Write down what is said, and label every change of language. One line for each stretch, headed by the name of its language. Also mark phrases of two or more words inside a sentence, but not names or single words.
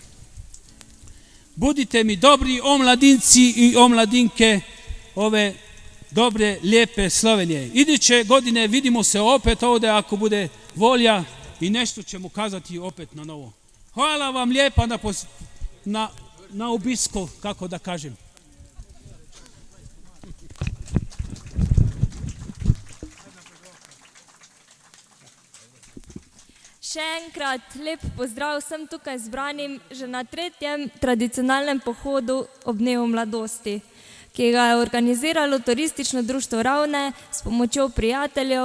Croatian: Budite mi dobri omladinci i omladinke ove dobre, lijepe Slovenije. Iduće godine vidimo se opet ovdje ako bude volja i nešto ćemo kazati opet na novo. Hvala vam lijepa na obisku, kako da kažem.
Slovenian: Še enkrat lep pozdrav vsem tukaj zbranim že na 3. tradicionalnem pohodu ob dnevu mladosti, ki ga je organiziralo turistično društvo Ravne s pomočjo prijateljev.